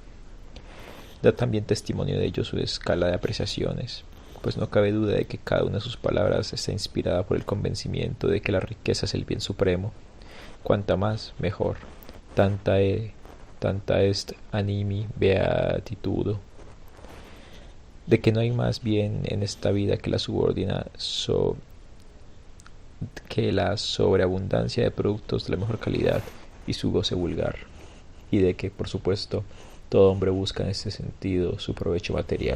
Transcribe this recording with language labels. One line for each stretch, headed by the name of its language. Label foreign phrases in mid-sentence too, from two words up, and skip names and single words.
Spanish: Da también testimonio de ello su escala de apreciaciones, pues no cabe duda de que cada una de sus palabras está inspirada por el convencimiento de que la riqueza es el bien supremo. Cuanta más, mejor.
Latin: Tanta est animi beatitudo.
Spanish: De que no hay más bien en esta vida que la sobreabundancia de productos de la mejor calidad y su goce vulgar. Y de que, por supuesto, todo hombre busca en este sentido su provecho material.